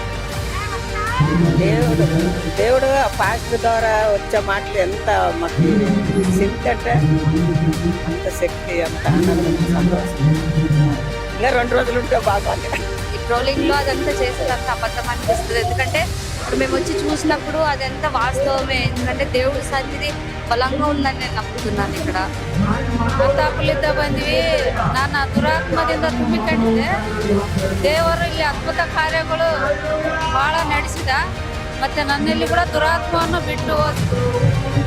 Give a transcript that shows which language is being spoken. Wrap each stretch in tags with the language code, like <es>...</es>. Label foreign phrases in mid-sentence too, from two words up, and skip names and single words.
<te>దేవుడు పాస్టర్ ద్వారా వచ్చే మాటలు ఎంత మాకు శక్తి అంటే అంత శక్తి, అంత ఆనందం, సంతోషం. ఇంకా 2 రోజులు ఉంటే బాగుంది. ఈ ట్రోలింగ్లో అదంతా చేసేదంతా అబద్ధం అనిపిస్తుంది. ఎందుకంటే ఇప్పుడు మేము వచ్చి చూసినప్పుడు అదంతా వాస్తవమే. ఎందుకంటే దేవుడి సన్నిధి బలంగా ఉందని నేను నమ్ముతున్నాను. ఇక్కడ</te> <kn>ಮಾತಾಪಲಿದ್ದ ಬಂದ್ವಿ. ನಾನು ದುರಾತ್ಮದಿಂದ ತುಂಬಿಕೊಂಡಿದ್ದೆ. ದೇವರು ಇಲ್ಲಿ ಅದ್ಭುತ ಕಾರ್ಯಗಳು ಬಹಳ ನಡೆಸಿದ. ಮತ್ತೆ ನನ್ನಲ್ಲಿ ಕೂಡ ದುರಾತ್ಮವನ್ನು ಬಿಟ್ಟು ಹೋದ.</kn>